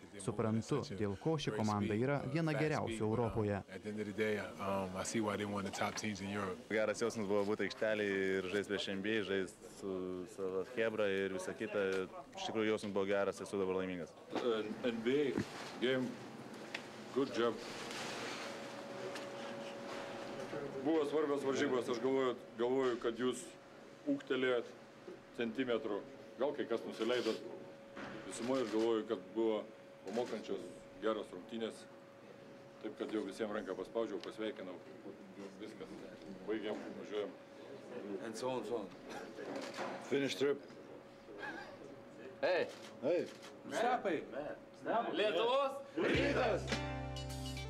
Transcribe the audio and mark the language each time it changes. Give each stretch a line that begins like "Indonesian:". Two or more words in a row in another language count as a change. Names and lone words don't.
Lithuanian: Suprantu, dėl ko ši komanda yra viena geriausių Europoje. Geras jausmas buvo būti aikštelėje ir žaisti prieš NBA, žaisti su savo chebra ir visa kita. Iš tikrųjų jausmas buvo geras, esu dabar laimingas.
English: NBA game. Good job.
Lithuanian: Buvo svarbios varžybos, aš galvoju, kad jūs ūgtelėjot centimetrų, gal kai kas nusileidot. Visumoje aš galvoju, kad buvo pamokančios geros rungtynės, taip kad jau visiems ranką paspaudžiau, pasveikinau. Viskas, baigiam, važiuojam.
English: And so on. Finish trip. Hey! Hey!
Lithuanian: Stepai! Lietuvos Rytas!